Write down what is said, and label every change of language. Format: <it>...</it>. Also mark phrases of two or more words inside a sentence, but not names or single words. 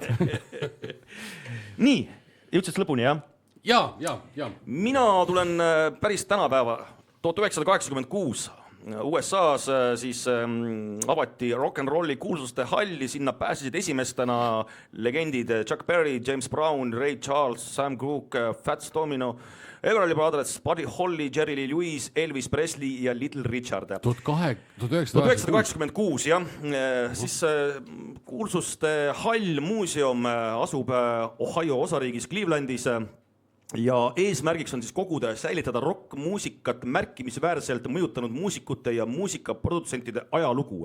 <et>Nii, jõudsid lõpuni, jah? Ja. Mina tulen päris tänapäeva, 1986. USA-s siis avati rock'n'rolli kuulsuste halli, sinna pääsesid esimestena legendid Chuck Berry, James Brown, Ray Charles, Sam Cooke, Fats Domino, Everly Brothers, Buddy Holly, Jerry Lee Lewis, Elvis Presley ja Little Richard. 1986, jah. Siis kuulsuste hall muuseum asub Ohio osariigis Clevelandis. Ja eesmärgiks on siis koguda ja säilitada rock-muusikat märkimisväärselt mõjutanud muusikute ja muusikaprodutsentide ajalugu.</et>